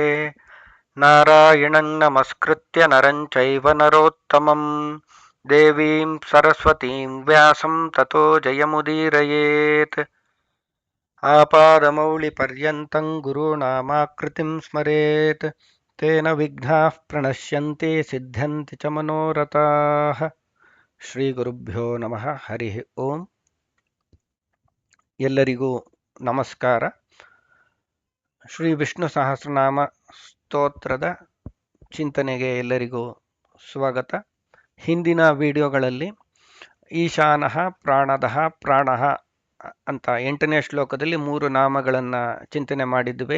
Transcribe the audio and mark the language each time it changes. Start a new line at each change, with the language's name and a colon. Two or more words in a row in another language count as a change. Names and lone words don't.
Sanskrit: ನಾರಾಯಣಂ ನಮಸ್ಕೃತ್ಯ ನರಂ ಚೈವ ನರೋತ್ತಮಂ ದೇವೀಂ ಸರಸ್ವತೀಂ ವ್ಯಾಸಂ ತತೋ ಜಯಮುದೀರಯೇತ್. ಆಪಾದಮೌಳಿಪರ್ಯಂತಂ ಗುರುಣಾಮಾಕೃತಿಂ ಸ್ಮರೇತ್ ತೇನ ವಿಘ್ನಾಃ ಪ್ರಣಶ್ಯಂತಿ ಸಿದ್ಧ್ಯಂತಿ ಚ ಮನೋರಥಾಃ. ಶ್ರೀ ಗುರುಭ್ಯೋ ನಮಃ. ಹರಿ ಓಂ.
Kannada: ಎಲ್ಲರಿಗೂ ನಮಸ್ಕಾರ. ಶ್ರೀ ವಿಷ್ಣು ಸಹಸ್ರನಾಮ ಸ್ತೋತ್ರದ ಚಿಂತನೆಗೆ ಎಲ್ಲರಿಗೂ ಸ್ವಾಗತ. ಹಿಂದಿನ ವಿಡಿಯೋಗಳಲ್ಲಿ
Sanskrit: ಈಶಾನಃ ಪ್ರಾಣದಃ ಪ್ರಾಣಃ
Kannada: ಅಂತ 8ನೇ ಶ್ಲೋಕದಲ್ಲಿ 3 ನಾಮಗಳನ್ನು ಚಿಂತನೆ ಮಾಡಿದ್ವಿ.